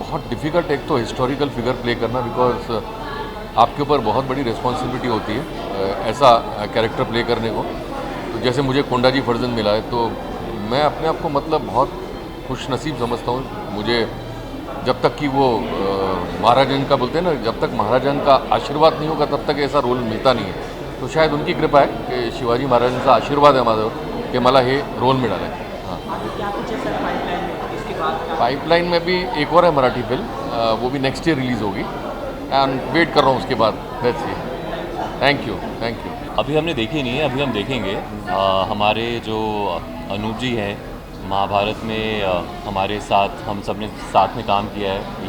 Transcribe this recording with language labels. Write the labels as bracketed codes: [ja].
[hi] बहुत डिफ़िकल्ट एक तो हिस्टोरिकल फिगर प्ले करना बिकॉज आपके ऊपर बहुत बड़ी रिस्पॉन्सिबिलिटी होती है ऐसा कैरेक्टर प्ले करने को. तो जैसे मुझे कोंडा जी फर्जन मिला है तो मैं अपने आप को मतलब बहुत खुशनसीब समझता हूँ. मुझे जब तक कि वो महाराजन का बोलते हैं ना, जब तक महाराजन का आशीर्वाद नहीं होगा तब तक ऐसा रोल मिळता नहीं है. तो शायद उनकी कृपा है कि [mr] शिवाजी महाराजांचा आशीर्वाद आहे माझ्यावर कि मला हे रोल मिळालं आहे. [hi] पाइपलाइन में भी एक और है मराठी फिल्म, वो भी नेक्स्ट ईयर रिलीज़ होगी एंड वेट कर रहा हूँ उसके बाद. [en] Let's see. Thank you. [hi] अभी हमने देखी नहीं है, अभी हम देखेंगे. हमारे जो अनूप जी हैं, महाभारत में हमारे साथ हम सब ने साथ में काम किया है.